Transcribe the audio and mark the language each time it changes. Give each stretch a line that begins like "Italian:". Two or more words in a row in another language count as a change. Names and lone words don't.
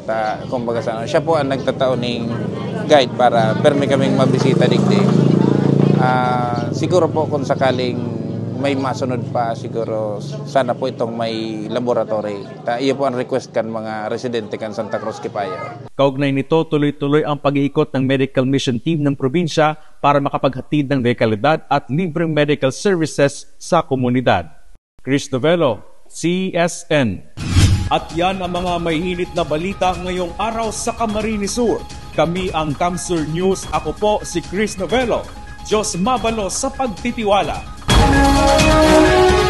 Bikol: Kumbaga siya po ang nagtataon ng guide para permi kaming mabisita digdi. Siguro po kung sakaling may masunod pa, siguro sana po itong may laboratory. Iyo po ang request kan mga residente kan Santa Cruz, Kipayo.
Filipino: Kaugnay nito, tuloy-tuloy ang pag-iikot ng
English: medical mission team
Filipino: ng probinsya para makapaghatid ng dekalidad at libreng
English: medical services
Filipino: sa komunidad. Chris Novello, CSN. At yan ang mga mahihinit na balita ngayong araw sa Camarines Sur. Kami ang Camsur News. Ako po si Chris Novello.
Bikol: Diyos mabalo sa pagtitiwala.